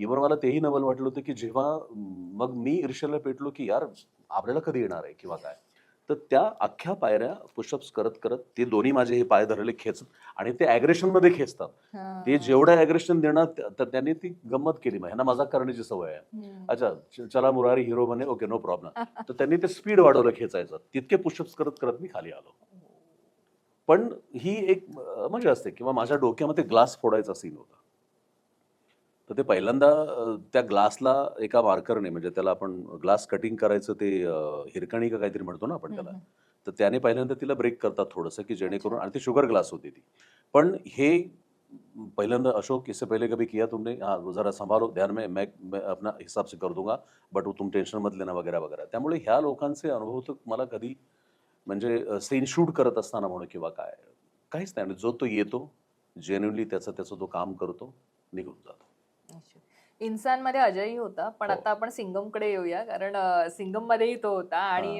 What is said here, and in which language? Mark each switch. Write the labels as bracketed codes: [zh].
[mr] Even मला तेही नवल वाटलं होतं, की जेव्हा मग मी ईर्ष्येला पेटलो, की यार आपल्याला कधी येणार आहे किंवा काय. तर त्या अख्ख्या पायऱ्या पुशअप्स करत ते दोन्ही माझे हे पाय धरले खेचत आणि ते ॲग्रेशनमध्ये खेचतात. ते हा. जेवढं ॲग्रेशन देणार तर त्यांनी ती गंमत केली. मग ह्यांना मजाक करण्याची सवय आहे. हम्म. [hi] अच्छा, चला मुरारी हिरो बने, [en] Okay no problem. [mr] तर त्यांनी ते स्पीड वाढवलं खेचायचं. तितके पुशअप्स करत मी खाली आलो. पण ही एक मजा असते किंवा माझ्या डोक्यामध्ये ग्लास फोडायचा सीन होता. तर ते पहिल्यांदा त्या ग्लासला एका मार्करने म्हणजे त्याला आपण ग्लास कटिंग करायचं ते हिरकणी का काहीतरी म्हणतो ना आपण हम्म, त्याला. हम्म. तर त्याने पहिल्यांदा तिला ब्रेक करतात थोडंसं, की [hi] अच्छा. [mr] जेणेकरून आणि ती शुगर ग्लास होती ती. पण हे पहिल्यांदा [hi] अशोक इससे पहले कभी किया तुमने? हाँ, ज़रा संभालो ध्यान में मैं अपना हिसाब से कर दूंगा, बट तुम टेन्शन मत लेना वगैरे वगैरे. [mr] त्यामुळे ह्या लोकांचे अनुभव तर मला कधी म्हणजे सीन शूट करत असताना म्हणू किंवा काय, काहीच नाही. जो तो येतो, जेन्युइनली त्याचं तो काम करतो, निघून जातो. [hi] अच्छा. [mr] इन्सानमध्ये अजयही होता, पण हो. आता आपण सिंघमकडे येऊया, कारण सिंघममध्येही तो होता आणि